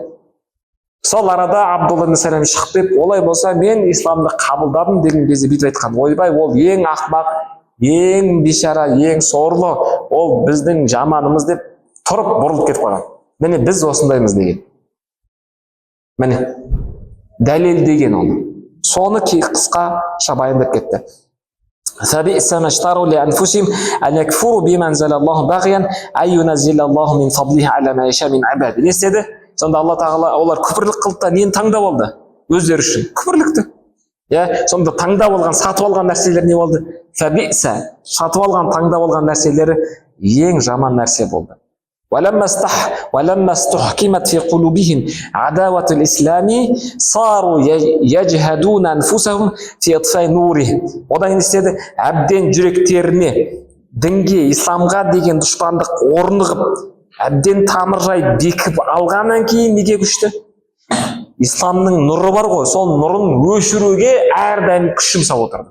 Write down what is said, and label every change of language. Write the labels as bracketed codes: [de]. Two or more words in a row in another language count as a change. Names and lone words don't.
[kk] Сол арада Абдулла ибн Салам шығып деп, олай болса мен исламды қабылдадым деген кезде бүйтіп айтқан, ойбай, ол ең ақмақ, ең бейшара, ең сорлы, ол біздің жаманымыз деп тұрып бұрылып кетіп қалған. Міне біз осындаймыз деген. Міне дәлел деген оны. Соны қысқа баяндап кетті. [ar] فبئس ما اشتروا لأنفسهم أن يكفروا بما أنزل الله بغيا أن ينزل الله من فضله على ما يشاء من عباده. [kk] Не істеді? Сонда Алла тағала олар күпірлік қылды да нені таңдап алды? Өздері үшін күпірлікті. Сонда таңдап алған, сатып алған нәрселер не болды? Фабиса, сатып алған, таңдап алған нәрселері ең жаман нәрсе болды. [ar] ولما استحكمت في قلوبهم عداوة الإسلام صاروا يجهدون أنفسهم في إطفاء نوره. [kk] Одан не істеді? Әбден жүректеріне дінге, исламға деген дұшпандық орнығып, әбден тамыржай бекіп алғаннан кейін неге күшті? Исламның нұры бар ғой, сол нұрын өшіруге әрдайым күш жұмсап отырды.